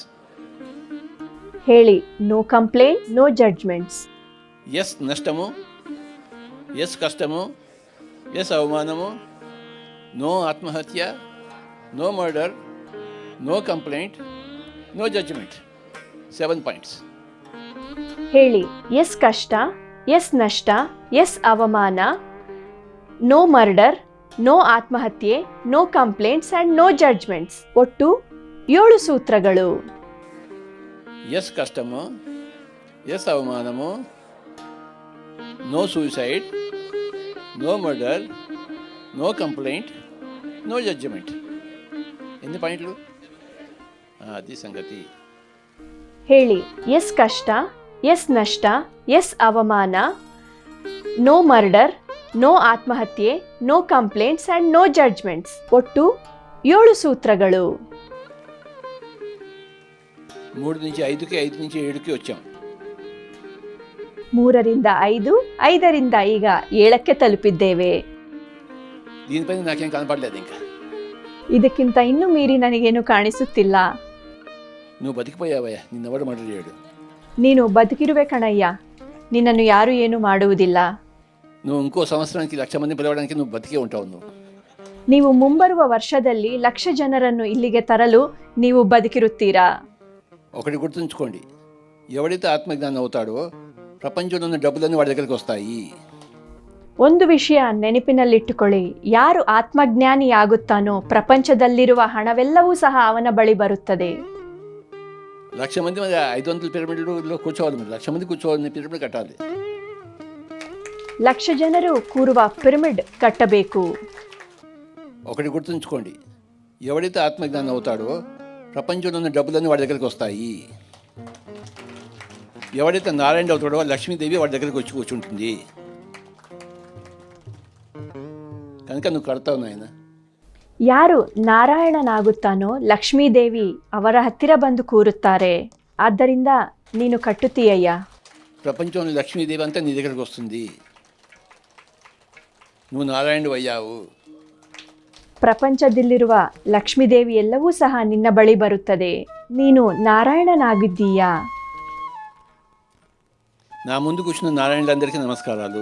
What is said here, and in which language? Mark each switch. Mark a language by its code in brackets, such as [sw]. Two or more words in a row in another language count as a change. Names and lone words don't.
[kn] ಹೇಳಿ, [en] no complaint, no judgments. [te] ఎస్ నష్టము, ఎస్ కష్టము, ఎస్ అవమానము, నో ఆత్మహత్య, [en] no murder, no complaint, no judgment. [kn] 7 ಪಾಯಿಂಟ್ಸ್. ಹೇಳಿ, ಎಸ್ ಕಷ್ಟ, ಎಸ್ ನಷ್ಟ, ಎಸ್ ಅವಮಾನ, [en] no murder, [kn] ನೋ ಆತ್ಮಹತ್ಯೆ, [en] no complaints and no judgments. [kn] ಒಟ್ಟು 7 ಸೂತ್ರಗಳು. [te] ఎస్ కష్టము, ఎస్ అవమానము, [en] no suicide, no murder, no complaint, no judgment. [te] ఎన్ని పాయింట్లు? అది సంగతి. [kn] ಹೇಳಿ, ಎಸ್ ಕಷ್ಟ, ಎಸ್ ನಷ್ಟ, ಎಸ್ ಅವಮಾನ, [en] no murder, [kn] ನೋ ಆತ್ಮಹತ್ಯೆ, [en] no complaints and no judgments. [kn] ಒಟ್ಟು 7 ಸೂತ್ರಗಳು. [te] 3 నుంచి 5కి, 5 నుంచి 7కి వచ్చాం. [kn] 3ರಿಂದ 5, 5ರಿಂದ ಈಗ 7ಕ್ಕೆ ತಲುಪಿದ್ದೇವೆ. [te] దీనిపైన నాకేం కనపడలేదు ఇంకా. [kn] ಇದಕ್ಕಿಂತ ಇನ್ನೂ ಮೀರಿ ನನಗೇನು ಕಾಣಿಸುತ್ತಿಲ್ಲ. [te] నువ్వు బతికిపోయావయ్యా, నిన్నెవడు మర్డర్ చేయడు. [kn] ನೀನು ಬದುಕಿರುವೆ ಕಣಯ್ಯ, ನಿನ್ನನ್ನು ಯಾರೂ ಏನೂ ಮಾಡುವುದಿಲ್ಲ. [te] నువ్వు ఇంకో సంవత్సరానికి 1,00,000 మంది పిలవడానికి నువ్వు బతికే ఉంటావు. [kn] ನೀವು ಮುಂಬರುವ ವರ್ಷದಲ್ಲಿ 1,00,000 ಜನರನ್ನು ಇಲ್ಲಿಗೆ ತರಲು ನೀವು ಬದುಕಿರುತ್ತೀರಾ. [te] ఒకటి గుర్తుంచుకోండి, ఎవడైతే ఆత్మజ్ఞానం అవుతాడో ప్రపంచంలో ఉన్న డబ్బులన్నీ వాడి దగ్గరికి వస్తాయి. [kn] ಒಂದು ವಿಷಯ ನೆನಪಿನಲ್ಲಿಟ್ಟುಕೊಳ್ಳಿ, ಯಾರು ಆತ್ಮಜ್ಞಾನಿಯಾಗುತ್ತಾನೋ ಪ್ರಪಂಚದಲ್ಲಿರುವ ಹಣವೆಲ್ಲವೂ ಸಹ ಅವನ ಬಳಿ ಬರುತ್ತದೆ. [te] 1,00,000 మంది 500 పిరమిడ్లో కూర్చోవాలి. మీరు 1,00,000 మంది కూర్చోవాలని పిరమిడ్ కట్టాలి. [kn] 1,00,000 ಜನರು ಕೂರುವ ಪಿರಮಿಡ್ ಕಟ್ಟಬೇಕು. [te] ఒకటి గుర్తుంచుకోండి, ఎవడైతే ఆత్మజ్ఞానం అవుతాడో ప్రపంచంలో ఉన్న డబ్బులన్నీ వాడి దగ్గరికి వస్తాయి. ఎవడైతే నారాయణ అవుతాడో లక్ష్మీదేవి వాడి దగ్గరికి వచ్చి కూర్చుంటుంది. కనుక నువ్వు కడతావు నాయన. [kn] ಯಾರು ನಾರಾಯಣನಾಗುತ್ತಾನೋ ಲಕ್ಷ್ಮೀದೇವಿ ಅವರ ಹತ್ತಿರ ಬಂದು ಕೂರುತ್ತಾರೆ. ಆದ್ದರಿಂದ ನೀನು ಕಟ್ಟುತ್ತೀಯಯ್ಯ. [te] ప్రపంచంలో లక్ష్మీదేవి అంతా నీ దగ్గరికి వస్తుంది. నువ్వు నారాయణుడు అయ్యావు. [kn] ಪ್ರಪಂಚದಲ್ಲಿರುವ ಲಕ್ಷ್ಮೀದೇವಿ ಎಲ್ಲವೂ ಸಹ ನಿನ್ನ ಬಳಿ ಬರುತ್ತದೆ. ನೀನು ನಾರಾಯಣನಾಗಿದ್ದೀಯಾ. [te] నా ముందు కూర్చున్న నారాయణులందరికీ నమస్కారాలు.